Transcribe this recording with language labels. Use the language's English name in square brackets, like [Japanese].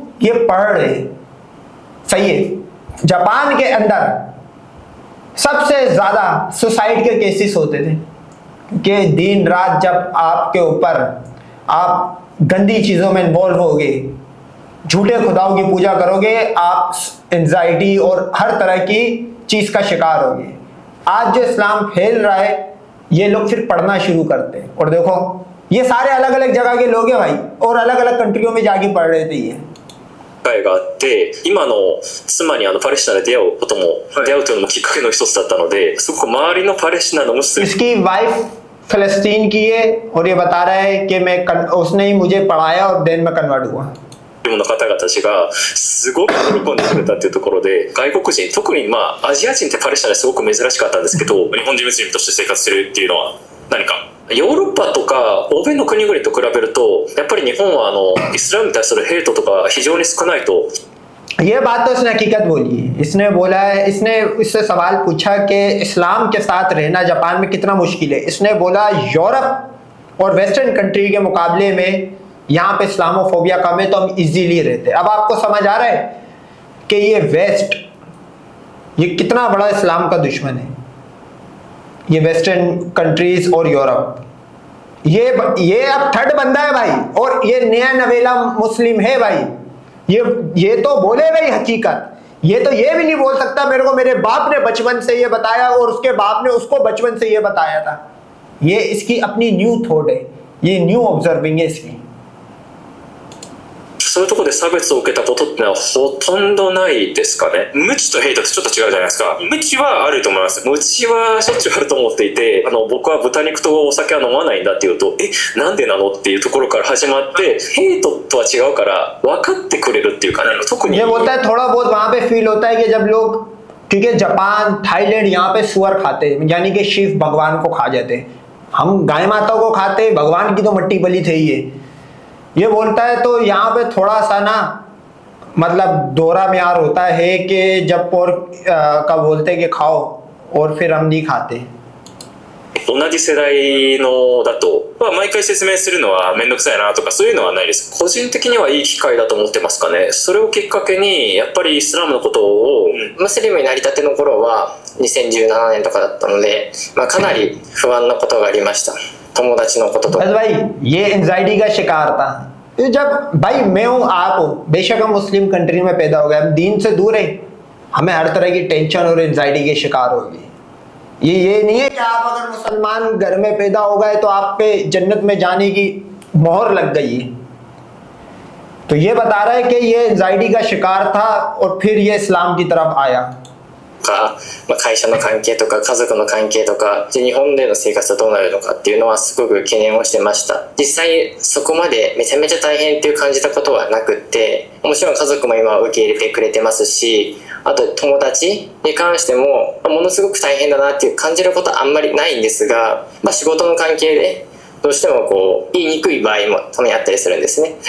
[Hindi] ये पढ़ रहे, सही है। जापान के अंदर सबसे ज्यादा सुसाइड के केसेस होते थे कि दिन रात जब आपके ऊपर आप गंदी चीजों में इन्वॉल्व होगे, झूठे खुदाओं की पूजा करोगे, आप एंजाइटी और हर तरह की चीज का शिकार होगे। आज जो इस्लाम फैल रहा है, ये लोग फिर पढ़ना शुरू करते हैं, और देखो ये सारे अलग अलग जगह के लोग हैं भाई, और अलग अलग कंट्रियों में जाके पढ़ रहे थे। ये [Japanese] 機会があって、今の妻にパレスチナで出会うことも、出会うというのもきっかけの一つだったので、すごく周りのパレスチナのムスリム [Hindi] इसकी वाइफ फलस्तीन की है, और ये बता रहा है कि उसने ही मुझे पढ़ाया और देन में कन्वर्ट हुआ। [Japanese] の方々たちがすごく喜んでくれたっていうところで、外国人、特にアジア人ってパレスチナですごく珍しかったんですけど、日本人ムスリムとして生活するっていうのは何かヨーロッパとか欧米の国々と比べると、やっぱり日本はイスラムに対するヘイトとか非常に少ないと。 [Hindi] ये बात तो इसने हकीकत बोली है। इसने बोला है, इसने इससे सवाल पूछा कि इस्लाम के साथ रहना जापान में कितना मुश्किल है। इसने बोला यूरोप और वेस्टर्न कंट्री के मुकाबले में यहाँ पे इस्लामोफोबिया कम है, तो हम इजीली रहते हैं। अब आपको समझ आ रहा है कि ये वेस्ट ये कितना बड़ा इस्लाम का दुश्मन है, ये वेस्टर्न कंट्रीज और यूरोप। ये अब थर्ड बंदा है भाई, और ये नया नवेला मुस्लिम है भाई। ये तो बोलेगा ही हकीकत। ये तो ये भी नहीं बोल सकता मेरे को मेरे बाप ने बचपन से ये बताया और उसके बाप ने उसको बचपन से ये बताया था। ये इसकी अपनी न्यू थॉट है, ये न्यू ऑब्जर्विंग है इसकी। [Japanese] そういうところで差別を受けたことってのはほとんどないですかね。無知とヘイトってちょっと違うじゃないですか。無知はあると思います。無知はしょっちゅうあると思っていて、僕は豚肉とお酒は飲まないんだっていうと、なんでなのっていうところから始まって、ヘイトとは違うから分かってくれるっていうかね、特に。 [Hindi] ये होता है थोड़ा बहुत वहाँ पे फील होता है कि जब लोग, क्योंकि जापान थाईलैंड यहाँ पे सुअर खाते हैं, यानी कि शिव भगवान को खा जाते हैं। हम गाय माता को खाते, भगवान की तो मट्टी बलि थे ही है। ये बोलता है तो यहाँ पे थोड़ा सा ना मतलब दोहरा म्यार होता है कि जब पोर्क का बोलते हैं कि खाओ और फिर हम नहीं खाते। [Japanese] 同じ世代のだと、毎回説明するのは面倒くさいなとかそういうのはないです。個人的にはいい機会だと思ってますかね。それをきっかけにやっぱりイスラムのことを、ムスリムになりたての頃は2017年とかだったので、かなり不安なことがありました。友達のこととか。 [Hindi] बस भाई ये एंजाइटी का शिकार था। जब भाई मैं हूँ, आप हो, बेशक हम मुस्लिम कंट्री में पैदा हो गए, हम दीन से दूर है, हमें हर तरह की टेंशन और एंजाइटी के शिकार होगी। ये नहीं है कि आप अगर मुसलमान घर में पैदा हो गए तो आप पे जन्नत में जाने की मोहर लग गई है। तो ये बता रहा है कि ये एंजाइटी का शिकार था और फिर ये इस्लाम की तरफ आया। [Japanese] 会社の関係とか家族の関係とか、日本での生活はどうなるのかっていうのはすごく懸念をしてました。実際そこまでめちゃめちゃ大変っていう感じたことはなくって、もちろん家族も今は受け入れてくれてますし、あと友達に関してもものすごく大変だなっていう感じることはあんまりないんですが、仕事の関係でどうしても言いにくい場合もたまにあったりするんですね。